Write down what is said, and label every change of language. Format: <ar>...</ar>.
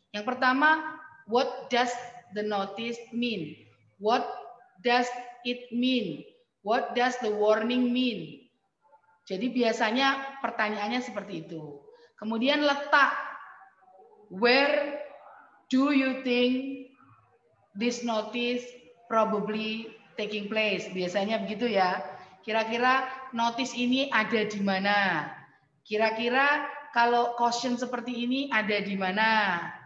<id>Yang pertama,</id> <en>what does the notice mean? What does it mean? What does the warning mean?</en> <id>Jadi biasanya pertanyaannya seperti itu. Kemudian letak,</id> <en>where do you think this notice probably taking place?</en> <id>Biasanya begitu ya. Kira-kira notice ini ada di mana? Kira-kira kalau caution seperti ini ada di mana?</id>